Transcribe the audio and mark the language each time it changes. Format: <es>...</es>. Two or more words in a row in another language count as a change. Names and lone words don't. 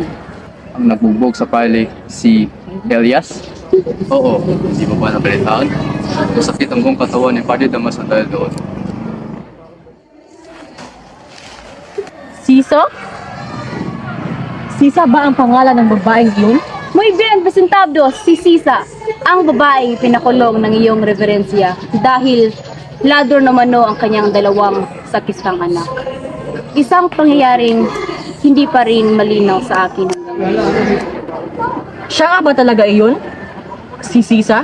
<tl>Ang nabugbog sa pali, si Elias? Oo, di mo ba nabalitaan? Masakit ang buong katawan ni Padre Damaso dahil doon. Sisa? Sisa ba ang pangalan ng babaeng yun?</tl> <es>Muy bien, presentado,</es> <tl>si Sisa, ang babaeng pinakulong ng iyong reverensya dahil lador na mano ang kanyang dalawang sakistang anak. Isang pangyayaring hindi pa rin malinaw sa akin hanggang ngayon. Siya nga ba talaga iyon? Si Sisa?</tl>